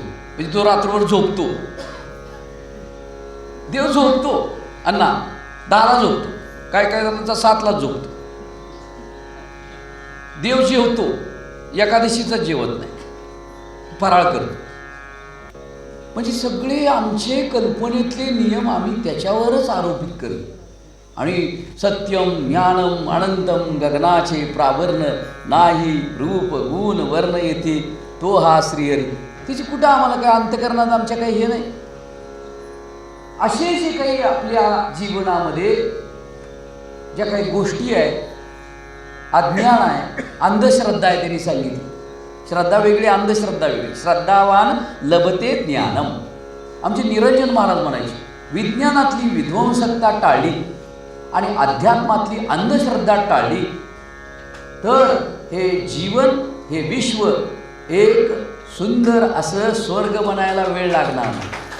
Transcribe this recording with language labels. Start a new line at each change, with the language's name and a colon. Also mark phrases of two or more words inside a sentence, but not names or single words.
Marathi: म्हणजे तो रात्रभर झोपतो. देव झोपतो, अण्णा 10ला झोपतो, काय काय जणांचा 7लाच झोपतो. देव जेवतो, एकादशीचं जेवत नाही, फराळ करतो. म्हणजे सगळे आमचे कल्पनेतले नियम आम्ही त्याच्यावरच आरोपित करू. आणि
Sanskrit: सत्यम ज्ञानम अनंतम
Marathi: गगनाचे प्रावर्ण नाही रूप गुण वर्ण येथे तो हा श्रीहरी. तिची कुठं आम्हाला काय अंतकरणात आमच्या काही हे नाही. असे जे काही आपल्या जीवनामध्ये ज्या काही गोष्टी आहेत, अज्ञान आहे, अंधश्रद्धा आहे, त्यांनी सांगितली. श्रद्धा वेगळी, अंधश्रद्धा वेगळी.
Sanskrit: श्रद्धावान लभते ज्ञानम.
Marathi: आमचे निरंजन महाराज म्हणायचे, विज्ञानातली विध्वंसकता टाळली आणि अध्यात्मातली अंधश्रद्धा टाळली तर हे जीवन, हे विश्व एक सुंदर असं स्वर्ग बनायला वेळ लागणार नाही.